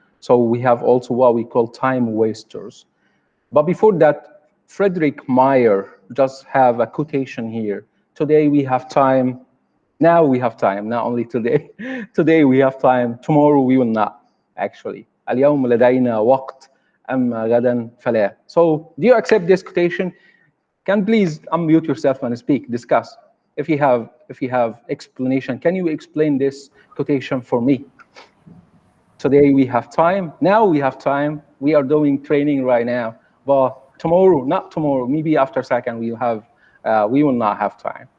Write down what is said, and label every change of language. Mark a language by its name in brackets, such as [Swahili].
[English] So we have also what we call time wasters. But before that, Frederick Meyer just have a quotation here. Today we have time. Now we have time, not only today. Today we have time, tomorrow we will not, actually. [Arabic] اليوم لدينا وقت, أما غدا فلا. [English] So do you accept this quotation? Can please unmute yourself and speak, discuss. If you have explanation, can you explain this quotation for me? Today we have time, now we have time, we are doing training right now, but tomorrow, not tomorrow, maybe after second we will not have time.